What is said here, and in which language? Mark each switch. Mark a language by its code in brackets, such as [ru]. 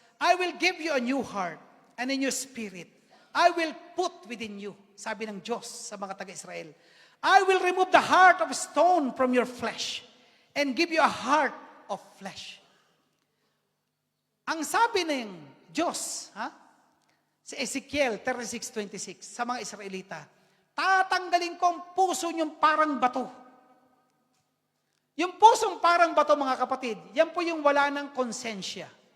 [en] I will give you a new heart and a new spirit. I will put within you, [tl] sabi ng Diyos sa mga taga-Israel. [en] I will remove the heart of stone from your flesh and give you a heart of flesh. [tl] Ang sabi ng Diyos, sa Ezekiel 36:26, sa mga Israelita, tatanggalin ko ang puso niyong parang bato. Yung pusong parang bato, mga kapatid, yan po yung wala ng konsensya.